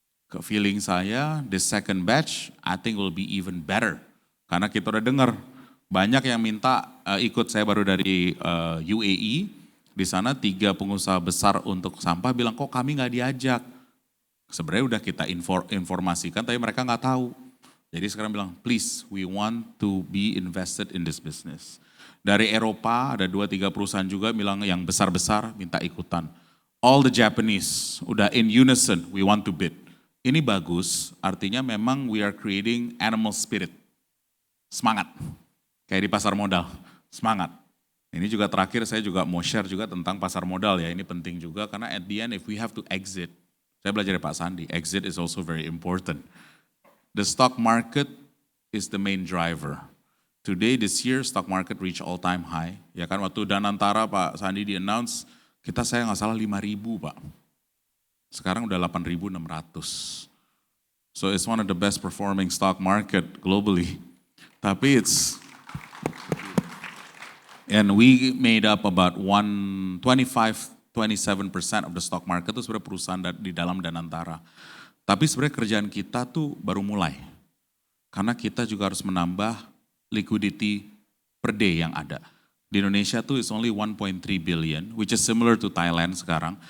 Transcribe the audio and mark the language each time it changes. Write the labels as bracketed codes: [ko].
[id] Ke feeling saya, [en] the second batch, I think will be even better. [id] Karena kita udah dengar, banyak yang minta ikut, saya baru dari UAE, di sana 3 pengusaha besar untuk sampah bilang kok kami nggak diajak. Sebenarnya udah kita informasikan tapi mereka nggak tahu. Jadi sekarang bilang [en] please we want to be invested in this business. [id] Dari Eropa ada 2-3 perusahaan juga bilang yang besar-besar minta ikutan. [en] All the Japanese udah in unison we want to bid. [id] Ini bagus artinya memang [en] we are creating animal spirit. [id] Semangat. Kayak di pasar modal. Semangat. Ini juga terakhir saya juga mau share juga tentang pasar modal ya, ini penting juga karena [en] at the end if we have to exit, [id] saya belajar dari Pak Sandi, [en] exit is also very important. The stock market is the main driver. Today this year stock market reach all time high, [id] ya kan waktu Danantara Pak Sandi di-announce, kita saya nggak salah 5.000 Pak. Sekarang udah 8.600. [en] So it's one of the best performing stock market globally. Tapi and we made up about 27% of the stock market [id] itu sebenarnya perusahaan di dalam Danantara. Tapi sebenarnya kerjaan kita tuh baru mulai. Karena kita juga harus menambah liquidity per day yang ada. Di Indonesia tuh [en] it's only 1.3 billion, which is similar to Thailand sekarang.